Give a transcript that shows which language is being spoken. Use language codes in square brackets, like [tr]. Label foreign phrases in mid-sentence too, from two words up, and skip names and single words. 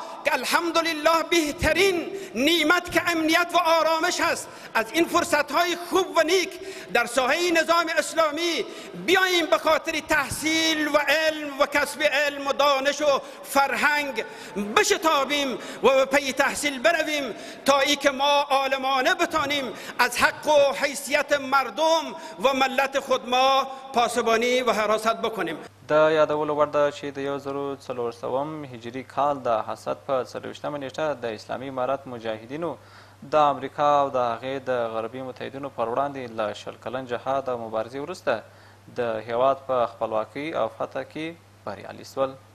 [fa] که الحمدلله بهترین نعمت که امنیت و آرامش هست، از این فرصت های خوب و نیک در ساحه نظام اسلامی بیاییم به خاطر تحصیل و علم و کسب علم و دانش و فرهنگ بشتابیم و به پی تحصیل برویم تا ای که ما عالمانه بتانیم از حق و حیثیت مردم و ملت خود ما پاسبانی و حراست بکنیم. [ps] د یادولو وړ ده چې د 1400 هجري کال د حسد په 24مه نیټه د اسلامي امارت مجاهدینو د امریکا او د هغې د غربي متحدینو پر وړاندې له 20 کلن جهاد او مبارزې وروسته د هیواد په خپلواکۍ او فتح کې بریالي شول.